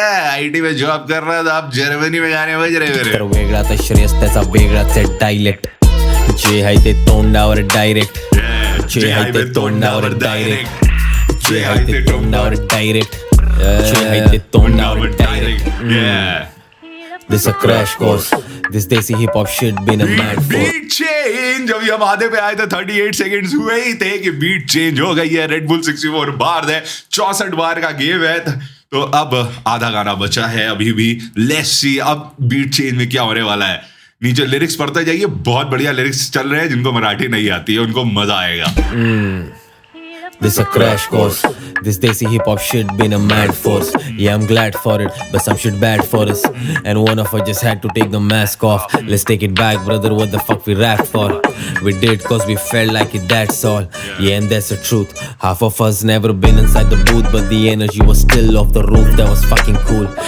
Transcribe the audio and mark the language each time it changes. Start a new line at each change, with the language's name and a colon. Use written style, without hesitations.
Hindi: IT में job कर रहा था, आप जर्मनी में गाने बज रहे
Marathi: तर वेगळा तर श्रेयस त्याचा वेगळाच आहे डायलेक्ट जे आहे ते तोंडावर डायरेक्ट जे आहे ते तोंडावर डायरेक्ट जे आहे ते तोंडावर डायरेक्ट जे आहे ते तोंडावर direct.
English: This a crash course. This desi hip hop shit been a mad for. Beat change.
Hindi: अभी हम आधे पे आए थे, 38 सेकंड्स हुए ही थे कि बीट चेंज हो गई है. रेड बुल 64 बार है, 64 बार का गेम है. तो अब आधा गाना बचा है अभी भी. लेट्स सी अब बीट चेंज में क्या होने वाला है. नीचे लिरिक्स पढ़ते जाइए, बहुत बढ़िया लिरिक्स चल रहे हैं. जिनको मराठी नहीं आती है उनको मजा आएगा.
English: This a crash course. This desi hip hop shit been a mad force. Yeah, I'm glad for it, but some shit bad for us. And one of us just had to take the mask off. Let's take it back, brother. What the fuck we rapped for? We did cause we felt like it, that's all. Yeah, and that's the truth. Half of us never been inside the booth, but the energy was still off the roof. That was fucking cool.